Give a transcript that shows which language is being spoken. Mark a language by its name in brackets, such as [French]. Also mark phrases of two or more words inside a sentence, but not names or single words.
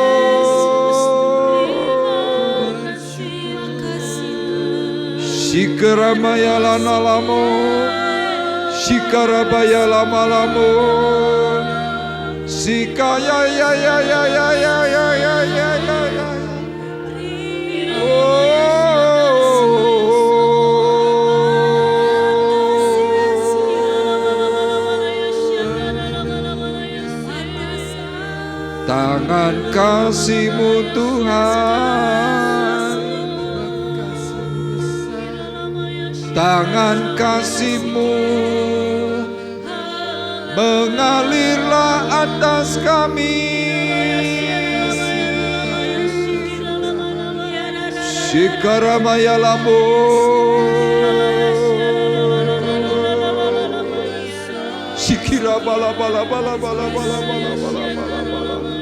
[Indonesian] Shikaramaya lanalamo, Shikarabaya lamalamo, Sikaya ya ya ya ya ya ya ya ya ya ya. Tangan kasih-Mu Tuhan, tangan kasih-Mu mengalirlah atas kami. Shikaramaya lambo, shikira bala bala bala bala bala bala bala bala,